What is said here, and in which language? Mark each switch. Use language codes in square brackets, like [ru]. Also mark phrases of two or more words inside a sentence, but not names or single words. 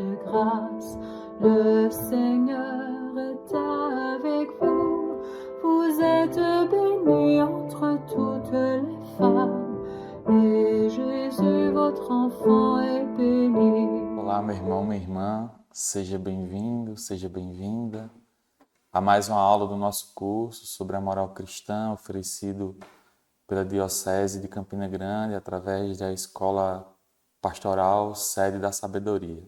[fr] grâce. Le Seigneur est avec vous. Vous êtes bénie entre toutes les femmes, et Jésus, votre enfant, est béni. [pt] Olá, meu irmão, minha irmã, seja bem-vindo, seja bem-vinda a mais uma aula do nosso curso sobre a moral cristã, oferecido pela Diocese de Campina Grande através da Escola Pastoral Sede da Sabedoria.